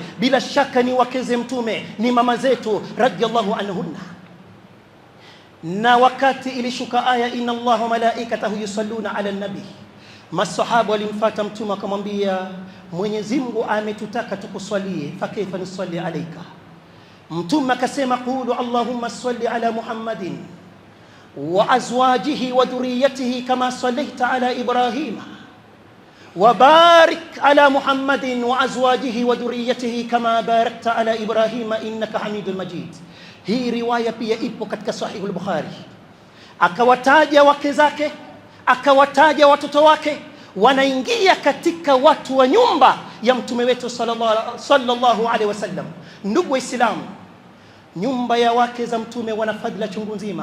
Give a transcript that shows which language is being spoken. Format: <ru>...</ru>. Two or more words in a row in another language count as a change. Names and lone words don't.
<sw>Bila shaka ni wakeze mtume, ni mama zetu</sw> <ar>رضي الله عنهن.</ar> <sw>Na wakati ilishuka aya</sw> <ar>إن الله وملائكته يصلون على النبي,</ar> <sw>masahaba walimfuata mtume akamwambia, Mwenyezi Mungu ametutaka tukuswalie,</sw> <ar>فكيف نصلي عليك?</ar> <sw>Mtume akasema</sw> <ar>قولوا اللهم صل على محمد وأزواجه وذريته كما صليت على إبراهيم وبارك على محمد وأزواجه وذريته كما باركت على إبراهيم إنك حميد مجيد.</ar> <sw>Hii riwaya pia ipo katika Sahih al-Bukhari. Akawataja wake zake, akawataja watoto wake, wanaingia katika watu wa nyumba ya mtume wetu</sw> <ar>صلى الله عليه وسلم.</ar> <sw>Ndugu Waislamu, nyumba ya wake za mtume wana fadhila chungu nzima.</sw>